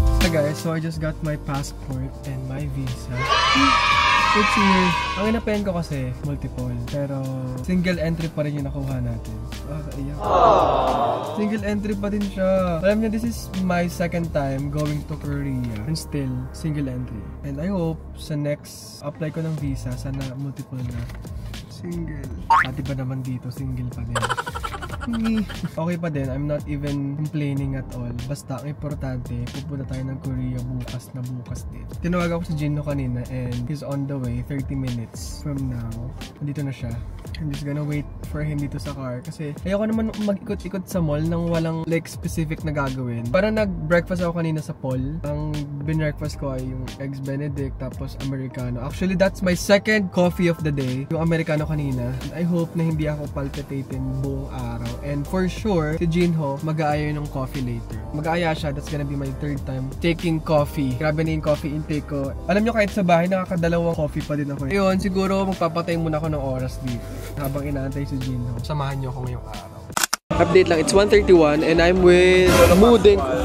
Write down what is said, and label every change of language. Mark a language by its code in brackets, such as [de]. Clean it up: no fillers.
[en] Guys, so I just got my passport and my visa. It's here. [tl] Ang inapen ko kasi multiple, pero single entry pa rin yung nakuha natin. Iyak. Single entry pa din siya. Alam niyo, [en] this is my second time going to Korea and still single entry. [tl] And I hope sa next apply ko ng visa, sana multiple na. Single. Pati ba naman dito, single pa din. [en] Okay pa din, I'm not even complaining at all. [tl] Basta ang importante, pupunta tayo ng Korea bukas din. Tinawagan ko si Gino kanina [en] and he's on the way, 30 minutes from now. [tl] Nandito na siya. [en] I'm just gonna wait for him [tl] dito sa car. Kasi ayoko naman mag-ikot-ikot sa mall nang walang like specific na gagawin. Parang nag-breakfast ako kanina sa Paul. Ang binreakfast ko ay yung Eggs Benedict tapos Americano. [en] Actually, that's my second coffee of the day. [tl] Yung Americano kanina. I hope na hindi ako palpitating buong araw. And for sure, si Jinho mag-aaya ng coffee later. Mag-aaya siya. [en] That's gonna be my third time taking coffee. [tl] Grabe na yung coffee intake ko. Alam nyo, kahit sa bahay, nakakadalawang coffee pa din ako. Ayun, siguro magpapatay muna ako ng oras dito habang inaantay si Jinho. Samahan nyo ako ngayong araw. [en] Update lang, it's 1:31 and I'm with Mudeng.